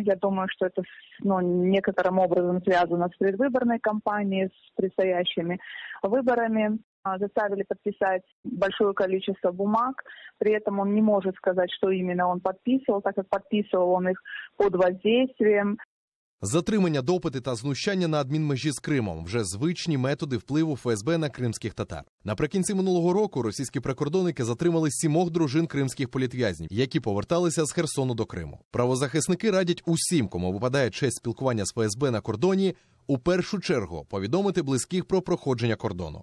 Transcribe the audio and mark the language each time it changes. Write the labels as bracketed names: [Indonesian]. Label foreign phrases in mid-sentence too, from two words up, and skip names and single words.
[Russian] Я думаю, что это некоторым образом связано с предвыборной кампанией, с предстоящими выборами. Заставили подписать большое количество бумаг. При этом он не может сказать, что именно он подписывал, так как подписывал он их под воздействием. [Ukrainian] Затримання, допити та знущання на адмінмежі з Кримом – вже звичні методи впливу ФСБ на кримських татар. Наприкінці минулого року російські прикордонники затримали 7 дружин кримських політв'язнів, які поверталися з Херсону до Криму. Правозахисники радять усім, кому випадає честь спілкування з ФСБ на кордоні, у першу чергу повідомити близьких про проходження кордону.